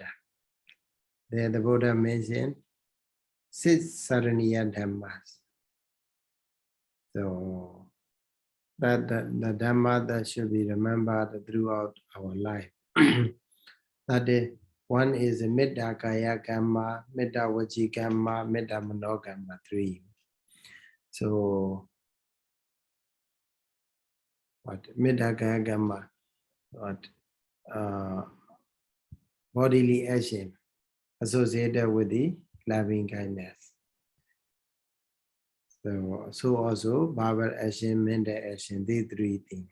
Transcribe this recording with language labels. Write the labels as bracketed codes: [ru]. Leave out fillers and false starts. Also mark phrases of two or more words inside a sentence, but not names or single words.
[en] There the Buddha mentioned 6 [pi] Saraniya Dhammas. [en] So that the Dhamma that should be remembered throughout our life. That is, one is [pi] Metta Kaya Kamma, Metta Vaci Kamma, Metta Mano Kamma, [en] 3. So what [pi] Metta Kaya Kamma, [en] what bodily action associated with the loving kindness. So also verbal action, mental action, these 3 things.